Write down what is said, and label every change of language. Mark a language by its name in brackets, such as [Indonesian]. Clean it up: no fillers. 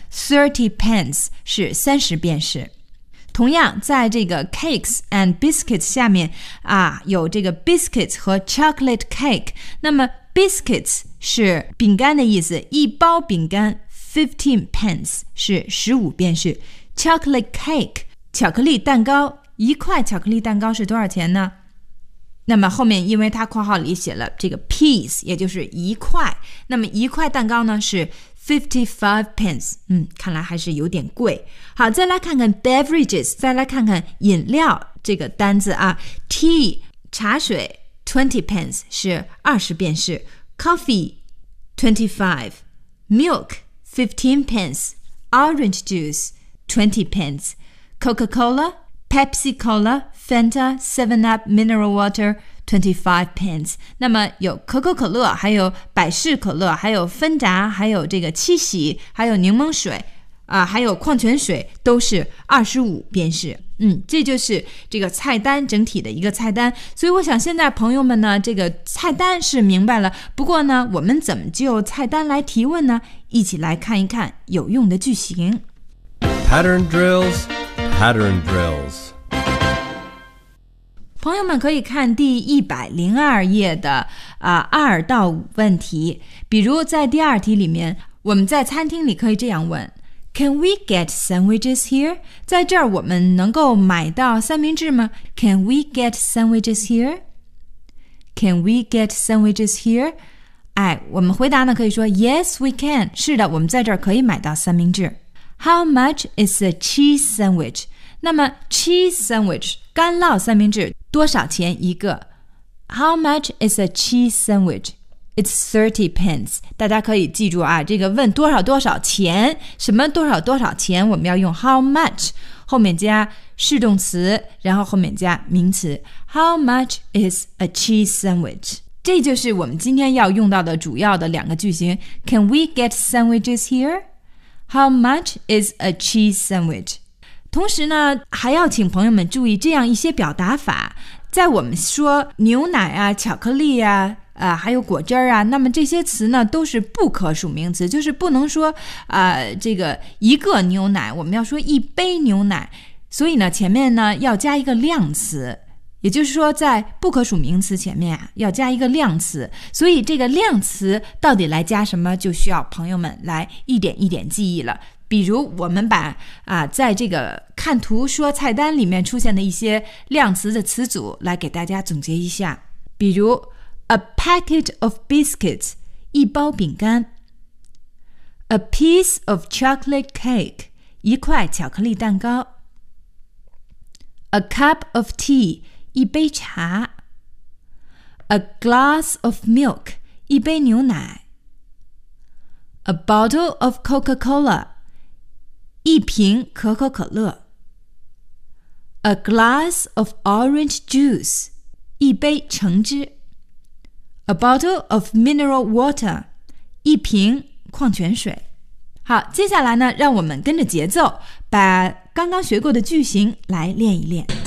[Chinese] 30 pence, 是30便士。同样在这个 cakes and biscuits 下面啊，有这个 biscuits 和 chocolate cake, 那么 biscuits 是饼干的意思，一包饼干 15 pence 是15便士， chocolate cake 巧克力蛋糕，一块巧克力蛋糕是多少钱呢？那么后面因为它括号里写了这个 piece, 也就是一块，那么一块蛋糕呢是55 pence, 看来还是有点贵。好，再来看看 beverages, 再来看看饮料这个单字啊， tea, 茶水 ,20 pence, 是20便士， coffee, 25, milk, 15 pence, orange juice, 20 pence, Coca-Cola, Pepsi Cola, Fanta, 7-Up, mineral water,25 pence。那么有可口可乐，还有百事可乐，还有芬达，还有这个七喜，还有柠檬水还有矿泉水，都是25便士。这就是这个菜单整体的一个菜单。所以我想现在朋友们呢，这个菜单是明白了，不过呢，我们怎么就菜单来提问呢？一起来看一看有用的句型。 [English] Pattern drills, pattern drills。 [Chinese] 朋友们可以看第102页的2到5问题，比如在第二题里面，我们在餐厅里可以这样问， [English] Can we get sandwiches here? [Chinese] 在这儿我们能够买到三明治吗? [English] Can we get sandwiches here? Can we get sandwiches here? [Chinese] 哎，我们回答呢可以说 [English] Yes, we can. [Chinese] 是的，我们在这儿可以买到三明治。 [English] How much is a cheese sandwich? [Chinese] 那么 cheese sandwich, 干酪三明治多少钱一个? [English] How much is a cheese sandwich? It's 30 pence. [Chinese] 大家可以记住啊，这个问多少多少钱，什么多少多少钱，我们要用 how much 后面加是动词，然后后面加名词。 [English] How much is a cheese sandwich? [Chinese] 这就是我们今天要用到的主要的两个句型。 [English] Can we get sandwiches here? How much is a cheese sandwich? [Chinese] 同时呢，还要请朋友们注意这样一些表达法，在我们说牛奶啊，巧克力啊。还有果汁啊，那么这些词呢都是不可数名词，就是不能说这个一个牛奶，我们要说一杯牛奶，所以呢前面呢要加一个量词，也就是说在不可数名词前面啊要加一个量词，所以这个量词到底来加什么就需要朋友们来一点一点记忆了。比如我们把在这个看图说菜单里面出现的一些量词的词组来给大家总结一下，比如 [English] A packet of biscuits, [Chinese] 一包饼干。 [English] A piece of chocolate cake, [Chinese] 一块巧克力蛋糕。 [English] A cup of tea, [Chinese] 一杯茶。 [English] A glass of milk, [Chinese] 一杯牛奶。 [English] A bottle of Coca-Cola, [Chinese] 一瓶可口可乐。 [English] A glass of orange juice, [Chinese] 一杯橙汁。 [English] A bottle of mineral water, [Chinese] 一瓶矿泉水。好，接下来呢，让我们跟着节奏，把刚刚学过的句型来练一练。